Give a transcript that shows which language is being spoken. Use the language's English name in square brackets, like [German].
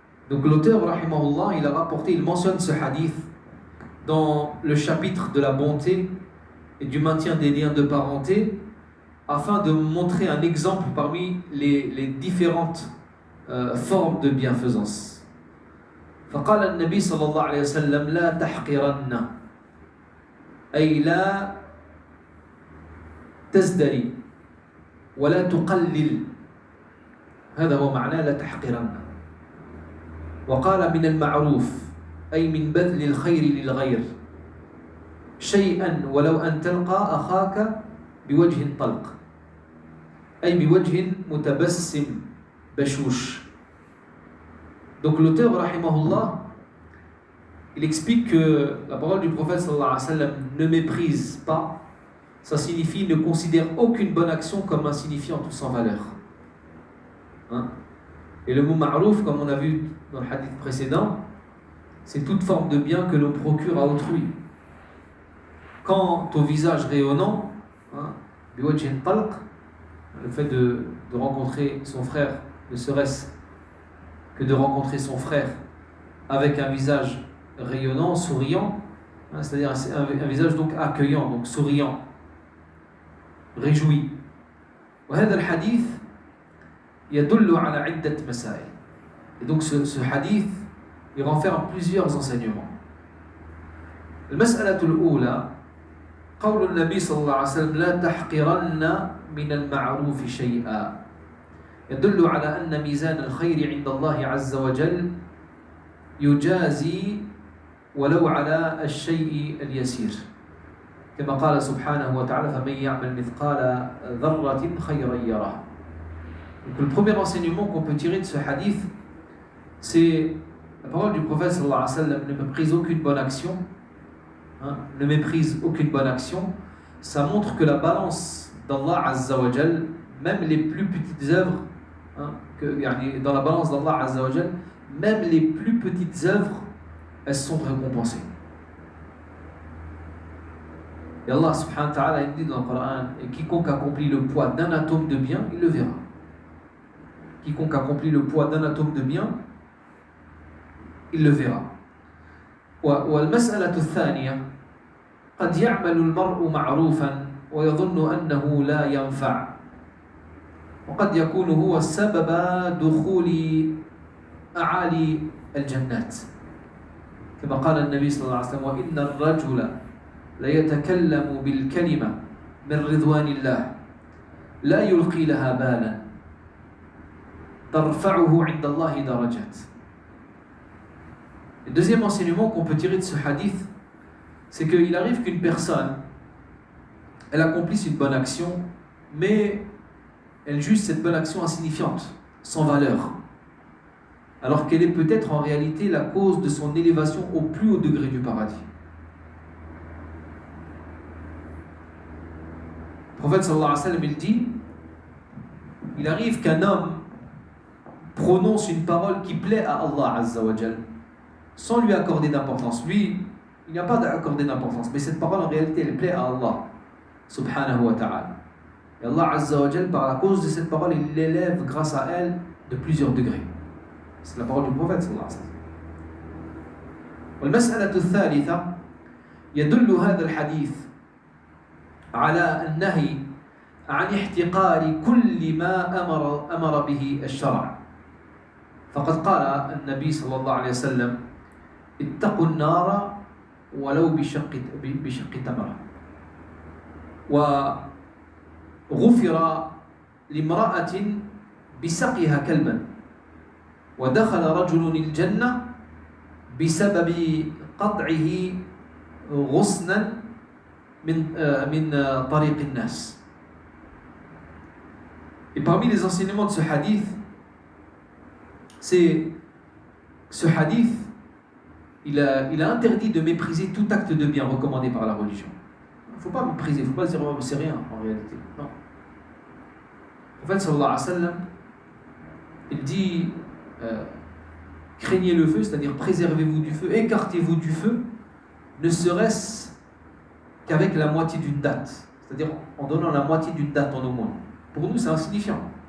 [French] Donc l'auteur rahimahullah, il mentionne ce hadith dans le chapitre de la bonté et du maintien des liens de parenté, afin de montrer un exemple parmi les différentes formes de bienfaisance. [Arabic] فقال النبي صلى الله عليه وسلم لا تحقرن أي لا تزدري ولا تقلل، هذا هو معناه لا تحقرن. وقال من المعروف أي من بذل الخير للغير شيئا ولو أن تلقى أخاك بوجه طلق أي بوجه متبسم بشوش. [French] Donc l'auteur rahimahullah, il explique que la parole du prophète sallallahu alayhi wa sallam ne méprise pas, ça signifie ne considère aucune bonne action comme insignifiante ou sans valeur, hein? Et le mot ma'rouf, comme on a vu dans le hadith précédent, c'est toute forme de bien que l'on procure à autrui. Quant au visage rayonnant, hein, le fait de rencontrer son frère, ne serait-ce que de rencontrer son frère avec un visage rayonnant, souriant, hein, c'est-à-dire un visage donc accueillant, donc souriant, réjoui. [Arabic] وهذا الحديث يدل على عدة مسائل. [French] Et donc ce hadith, il renferme plusieurs enseignements. [Arabic] المسألة الأولى قول النبي صلى الله عليه وسلم لا تحقرن من المعروف شيئا يدل على أن ميزان الخير عند الله عز وجل يجازي ولو على الشيء اليسير كما قال سبحانه وتعالى فمن يعمل مثقال ذرة خيرا يره. [French] Donc le premier enseignement qu'on peut tirer de ce hadith, c'est la parole du prophète sallallahu alayhi wa sallam, ne méprise aucune bonne action, ne méprise aucune bonne action. Ça montre que la balance d'Allah Azza wa Jal, même les plus petites œuvres, dans la balance d'Allah Azza wa Jal, même les plus petites œuvres, elles sont récompensées. Et Allah subhanahu wa ta'ala dit dans le Coran, et quiconque accomplit le poids d'un atome de bien, il le verra. Quiconque accomplit le poids d'un atome de bien, il le verra. [Arabic] والمسألة الثانية قد يعمل المرء معروفا ويظن أنه لا ينفع وقد يكون هو سبب دخول أعالي الجنات كما قال النبي صلى الله عليه وسلم وإن الرجل ليتكلم بالكلمة من رضوان الله لا يلقي لها بالا ترفعه عند الله درجات. [French] Le deuxième enseignement qu'on peut tirer de ce hadith, c'est qu'il arrive qu'une personne, elle accomplisse une bonne action, mais elle juge cette bonne action insignifiante, sans valeur, alors qu'elle est peut-être en réalité la cause de son élévation au plus haut degré du paradis. Le prophète sallallahu alayhi wa sallam, il dit, il arrive qu'un homme prononce une parole qui plaît à Allah Azza wa Jal, sans lui accorder d'importance. Lui, il n'y a pas d'accorder d'importance, mais cette parole en réalité, elle plaît à Allah subhanahu wa ta'ala. Et Allah Azza wa Jal, par la cause de cette parole, il l'élève grâce à elle de plusieurs degrés. C'est la parole du prophète sallallahu alayhi wa sallam. [Arabic] والمسألة الثالثة يدل هذا الحديث على النهي عن احتقار كل ما أمر به الشرع. فقد قال النبي صلى الله عليه وسلم اتقوا النار ولو بشق تمرة. وغفر لامرأة بسقيها كلبا ودخل رجل الجنة بسبب قطعه غصنا من طريق الناس. [French] Et parmi les enseignements de ce hadith, c'est ce hadith, il a interdit de mépriser tout acte de bien recommandé par la religion. Il ne faut pas mépriser, il ne faut pas se dire oh, c'est rien en réalité. Non. Le prophète sallallahu alayhi wa sallam, il dit craignez le feu, c'est-à-dire préservez-vous du feu, écartez-vous du feu, ne serait-ce qu'avec la moitié d'une date, c'est-à-dire en donnant la moitié d'une date en aumône. Pour nous, c'est insignifiant.